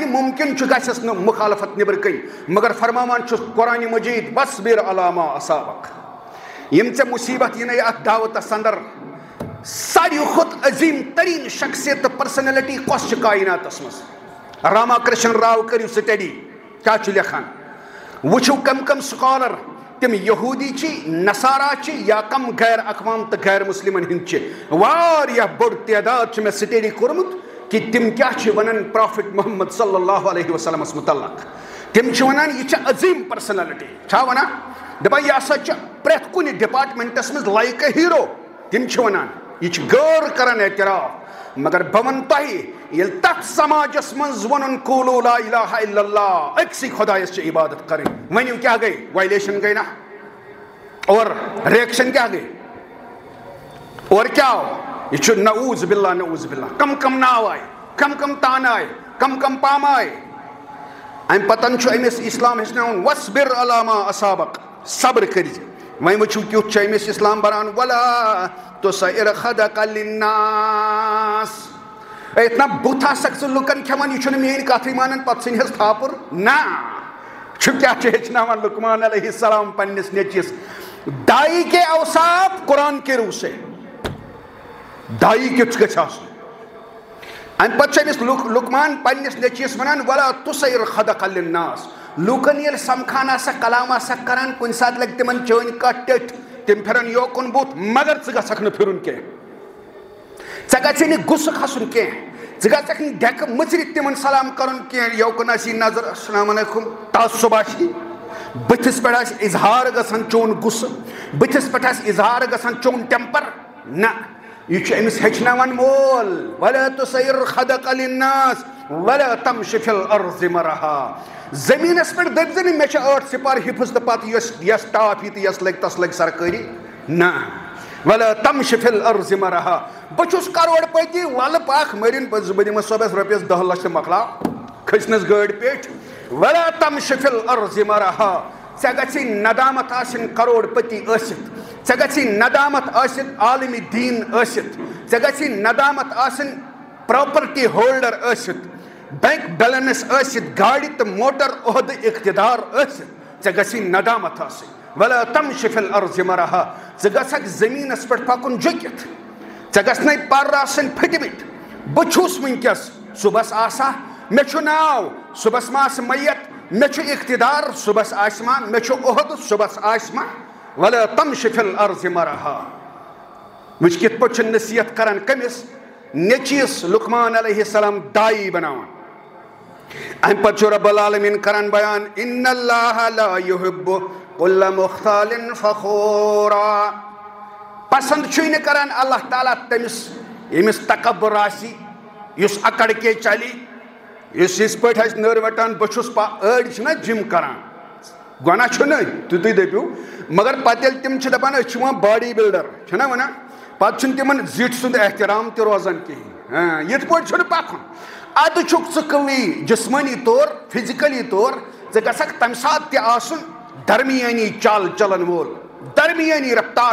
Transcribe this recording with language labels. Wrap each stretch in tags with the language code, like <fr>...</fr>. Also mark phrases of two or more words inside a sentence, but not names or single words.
<ks>ممکن چھُ گژھٮ۪س نہٕ مخالفت نیبر کٔنۍ مگر فرماوان چھُس قرآنِ مجیٖد</ks> <ar>وصبر علی ما اصابک</ar> <ks>یِم ژےٚ مصیبت یِنَے اتھ دعوتس اندر ساروی کھۄتہٕ عظیٖم تریٖن شخصیت تہٕ پرسنلٹی کۄس چھِ کائناتس منٛز راما کرشن راو کٔرِو سٹڈی کیاہ چھُ لیکھان وٕچھِو کم کم سکالر تم یہودی چھ نصارا چھ یا کم غیر اقوام تو غیر مسلمن ہند چھ واریاہ بڑ تعداد چھ میں سٹڈی کورمت کہ تم کیا چھ ونان پروفٹ محمد صلی اللہ علیہ وسلم متعلق تم چھ ونان یہ چھ عظیم پرسنالٹی چھا ونان دپان یہ ہسا چھ پرٛٮ۪تھ کُنہِ ڈپارٹمنٹس منٛز</ks> <en>like a hero</en> <ks>تم چھ ونان یہ چھ غور کران اعتراف مگر بہ ون تہ ییٚلہِ تتھ سماجس منٛز ونن</ks> <ar>قولوا لا الہ الا اللہ</ar> <ks>أکسٕے خۄدایس چھ عبادت کرٕنۍ ؤنِو کیاہ گٔے وایلیشن گٔے نا</ks> <ur>اور ریئیکشن کیا گئی اور کیا ہو</ur> <ks>یہ چھُ</ks> <ar>نعوذ باللہ</ar> <ks>کم کم ناو آئے کم کم تان آئے کم کم پام آئے ام پتن چھُ أمِس اسلام ہیٚچھناوُن</ks> <ar>وصبر علی ما اصابک</ar> <ks>صبر کٔرزِ وۄنۍ وٕچھِو کیُتھ چھُ أمِس اسلام بران</ks> <ar>ولا تُصعر خدک</ar> <ks>للناس اتنا بُتھ آسکھ ژٕ لُکن کھٮ۪وان یہِ چھُنہٕ میٲنۍ کتھٕے مانان پتہٕ ژھٕنہس تھاپُر نہ چھُ کیاہ چھُ ہیٚچھناوان لقمان علیہ السلام پننس نیچوِس</ks> <ur>دائی کے اوصاف قرآن کے روح سے</ur> <ks>دائی کیُتھ گژھِ آسُن امہِ پتہٕ چھُ أمِس لقمان پننس نیچوِس ونان</ks> <ar>ولا تُصعر خدک للناس</ar> <ks>لوٗکن ییٚلہِ سمکھان آسکھ کلام آسکھ کران کُنہِ ساتہٕ لگہِ تِمن چٲنۍ کتھ ٹٔٹھۍ تِم پھرن یوکُن بُتھ مگر ژٕ گژھکھ نہٕ پھرُن کینٛہہ ژےٚ گژھِ نہٕ غُصہٕ کھسُن کینٛہہ ژٕ گژھکھ نہٕ ڈٮ۪کہٕ مٕژرِتھ تِمن سلام کرُن کینٛہہ یوکُن آسی نظر</ks> <ar>السلام علیکم</ar> <ks>تعصُب آسی بٕتھِس پٮ۪ٹھ آسہِ اظہار گژھان چون غُصہٕ بٕتھِس پٮ۪ٹھ آسہِ اظہار گژھان چون ٹٮ۪مپر نہ یہ چھُ أمِس ہیٚچھناوان مول</ks> <ar>ولا تُصعر خدک للناس ولا تمش فی الارض مرحا</ar> <ks>زمینس پٮ۪ٹھ دٔپزِ نہٕ مےٚ چھِ 8 سپار حِفظ تہٕ پتہٕ یۄس ٹاپ یی تہٕ یۄس لگہِ تس لگہِ سرکٲری نہ</ks> <ar>ولا تمش فی الارض مرحا</ar> <ks>بہٕ چھُس کروڑ پتی ولہٕ پاکھ مٔرِن بہٕ دِمس صٲبس رۄپیس 10 لچھ تہٕ مۄکلاو کھٔسنس گٲڑۍ پیٹھ</ks> <ar>ولا تمش فی الارض مرحا</ar> <ks>ژےٚ گژھی ندامت آسٕنۍ کروڑ پتی ٲسِتھ ژےٚ گژھی ندامت ٲسِتھ عالمِ دیٖن ٲسِتھ ژےٚ گژھی ندامت آسٕنۍ پراپرٹی ہولڈر ٲسِتھ بینک بیلنس ٲسِتھ گاڑِ تہٕ موٹر عہدٕ اقتدار ٲسِتھ ژےٚ گژھی ندامت آسٕنۍ</ks> <ar>ولا تمش فی الارض مرحا</ar> <ks>ژٕ گژھکھ زٔمیٖنس پٮ۪ٹھ پکُن جُکِتھ ژےٚ گژھنَے پر آسٕنۍ پھٔٹمٕتۍ بہٕ چھُس وٕنکیٚس صُبحس آسا مےٚ چھُ ناو صُبحس ما آسہِ میت مےٚ چھُ اقتدار صُبحس آسہِ ما مےٚ چھُ عہدٕ صُبحس آسہِ ما</ks> <ar>ولا تمش فی الارض مرحا</ar> <ks>وٕچھ کِتھ پٲٹھۍ چھُ نصیحت کران کٔمِس نیچوِس لقمان علیہ السلام دائی بناوان امہِ پتہٕ چھُ رب العالمیٖن کران بیان</ks> <ar>ان اللہ لا یحب کل مختال</ar> <ks>فخورا پسند چھُے نہٕ کران اللہ تعالیٰ تٔمِس ییٚمِس تکبر آسہِ یُس اکڑ کے چلہِ یُس یِتھ پٲٹھۍ آسہِ نٔر وٹان بہٕ چھُس أڑۍ چھِنہ جِم کران گۄناہ چھُنہٕ تُہۍ دٔپِو مگر پتہٕ ییٚلہِ تِم چھِ دپان أسۍ چھِ وۄنۍ</ks> <en>body builder</en> <ks>چھِنہ ونان پتہٕ چھُنہٕ تِمن زِٹھۍ سُنٛد احترام تہِ روزان کِہیٖنۍ یِتھ پٲٹھۍ چھُنہٕ پکُن ادٕ چھُکھ ژٕ قوی جسمٲنی طور فزیکلی طور ژٕ گژھکھ تمہِ ساتہٕ تہِ آسُن درمیانی چال چلن وول درمیانی رفتار</ks>